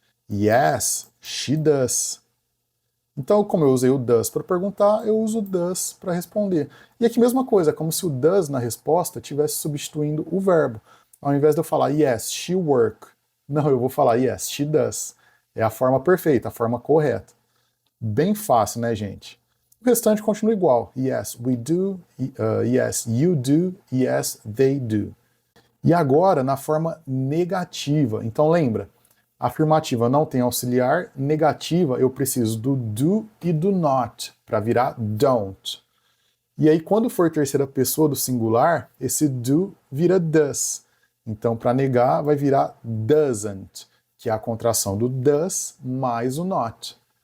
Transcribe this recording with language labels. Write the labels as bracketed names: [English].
[English] Yes, she does. [Portuguese] Então, como eu usei o does para perguntar, eu uso o does para responder. E aqui mesma coisa, é como se o does na resposta estivesse substituindo o verbo. Ao invés de eu falar [English] yes, she work, [Portuguese] não, eu vou falar [English] yes, she does. [Portuguese] É a forma perfeita, a forma correta. Bem fácil, né, gente? O restante continua igual. [English] Yes, we do, yes, you do, yes, they do. [Portuguese] E agora na forma negativa. Então lembra, afirmativa não tem auxiliar, negativa eu preciso do do e do not para virar don't. E aí quando for terceira pessoa do singular, esse do vira does. Então para negar vai virar doesn't, que é a contração do does mais o not.